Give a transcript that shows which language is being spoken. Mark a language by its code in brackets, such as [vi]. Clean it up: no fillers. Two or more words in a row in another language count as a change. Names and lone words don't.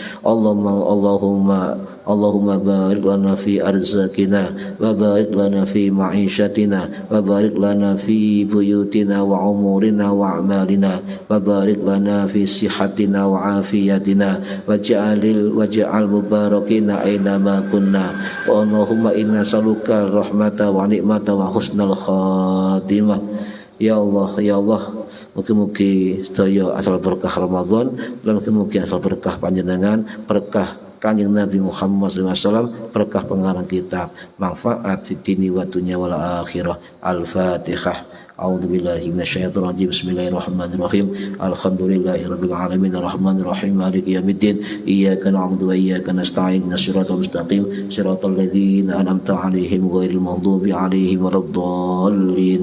[ar] اللهم بارك لنا في أرزاقنا وبارك لنا في معيشتنا وبارك لنا في بيوتنا وأمورنا وأعمالنا وبارك لنا في صحتنا وعافيتنا واجعلنا مباركين أينما كنا. اللهم إنا نسألك الرحمة والنعمة وحسن الخاتمة. [jv] Ya Allah, mugi-mugi sedaya asal berkah Ramadan, dan mugi-mugi asal berkah panjenengan, berkah Kanjeng Nabi Muhammad SAW, berkah pengarang kitab, manfaat [ar] في الدين والدنيا والآخرة. Al-Fatihah. أعوذ بالله من الشيطان الرجيم بسم الله الرحمن الرحيم الحمد لله رب العالمين الرحمن الرحيم مالك يوم الدين. إياك نعبد وإياك نستعين الصراط المستقيم صراط الذين أنعمت عليهم غير المغضوب عليهم ولا الضالين.